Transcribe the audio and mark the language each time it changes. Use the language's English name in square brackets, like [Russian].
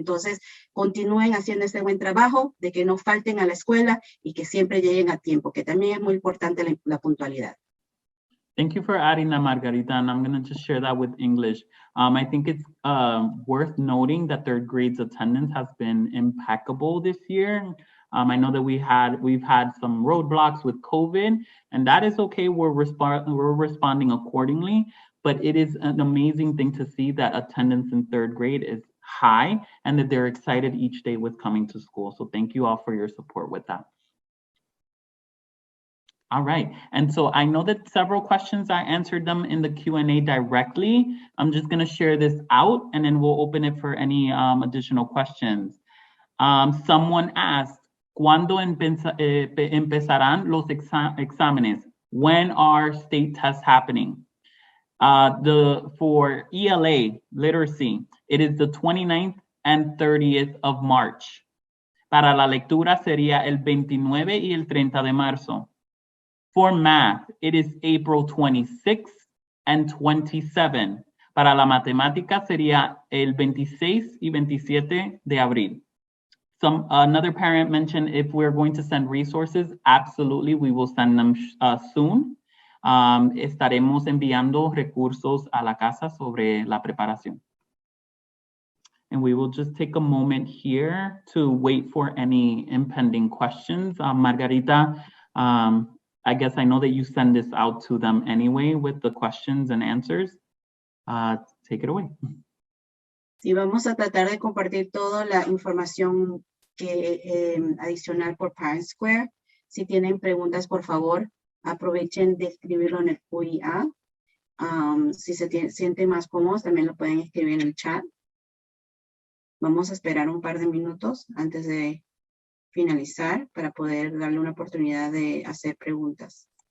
[Spanish] Entonces, continúen haciendo ese buen trabajo, de que no falten a la escuela y que siempre lleguen a tiempo, que también es muy importante la puntualidad. [English] Thank you for adding that, Margarita, and I'm going to just share that with English. I think it's worth noting that third grade's attendance has been impeccable this year. I know that we've had some roadblocks with COVID, and that is okay. We're responding accordingly, but it is an amazing thing to see that attendance in third grade is high and that they're excited each day with coming to school. So thank you all for your support with that. All right, and so I know that several questions, I answered them in the Q&A directly. I'm just gonna share this out and then we'll open it for any additional questions. Someone asked, [Spanish] ¿cuándo empezarán los exámenes? [English] When are state tests happening? For ELA, literacy, it is the 29th and 30th of March. [Spanish] Para la lectura sería el 29 y el 30 de marzo. [English] For math, it is April 26 and 27. [Spanish] Para la matemática sería el 26 y 27 de abril. [English] Another parent mentioned if we're going to send resources, absolutely, we will send them soon. [Spanish] Estaremos enviando recursos a la casa sobre la preparación. [English] And we will just take a moment here to wait for any impending questions. Margarita, I guess I know that you send this out to them anyway with the questions and answers. Take it away. [Spanish] Sí, vamos a tratar de compartir toda la información adicional por Parent Square. Si tienen preguntas, por favor, aprovechen de escribirlo en el QIA. Si se sienten más cómodos, también lo pueden escribir en el chat. Vamos a esperar un par de minutos antes de finalizar para poder darle una oportunidad de hacer preguntas.